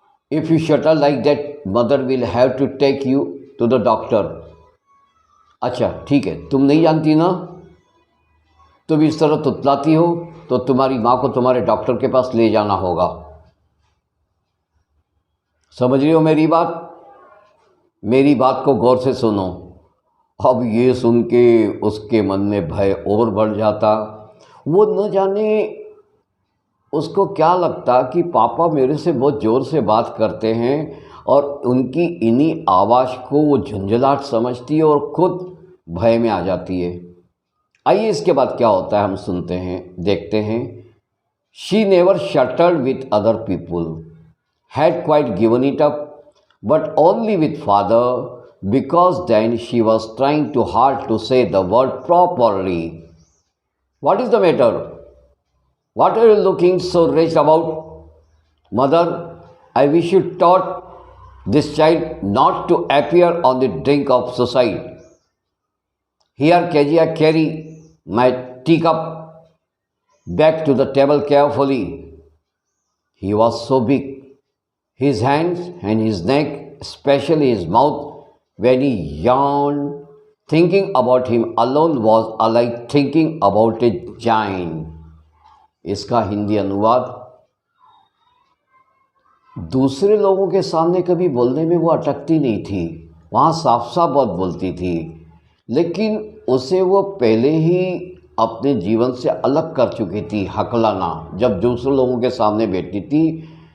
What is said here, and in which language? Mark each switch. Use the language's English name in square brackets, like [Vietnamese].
[English] If you shudder like that, mother will have to take you to the doctor. [Hindi] अच्छा ठीक है, तुम नहीं जानती ना, तुम इस तरह तुतलाती हो तो तुम्हारी माँ को तुम्हारे डॉक्टर के पास ले जाना होगा। समझ रही हो मेरी बात? मेरी बात को गौर से सुनो। अब ये सुन के उसके मन में भय और बढ़ जाता। वो न जाने उसको क्या लगता कि पापा मेरे से बहुत ज़ोर से बात करते हैं, और उनकी इन्हीं आवाज़ को वो झुंझलाहट समझती है और खुद भय में आ जाती है। आइए इसके बाद क्या होता है हम सुनते हैं, देखते हैं। [English] She never shuttled with other people, had quite given it up, but only with father, because then she was trying too hard to say the word properly. What is the matter? What are you looking so wretched about? Mother, I wish you taught this child not to appear on the brink of suicide. Here, Kezia carried my teacup back to the table carefully. He was so big. His hands and his neck, especially his mouth, when he yawned, thinking about him alone was like thinking about a giant. [Hindi] इसका हिंदी अनुवाद, दूसरे लोगों के सामने कभी बोलने में वो अटकती नहीं थी, वहाँ साफ साफ बहुत बोलती थी, लेकिन उसे वो पहले ही अपने जीवन से अलग कर चुकी थी हकलाना, जब दूसरे लोगों के सामने बैठती थी।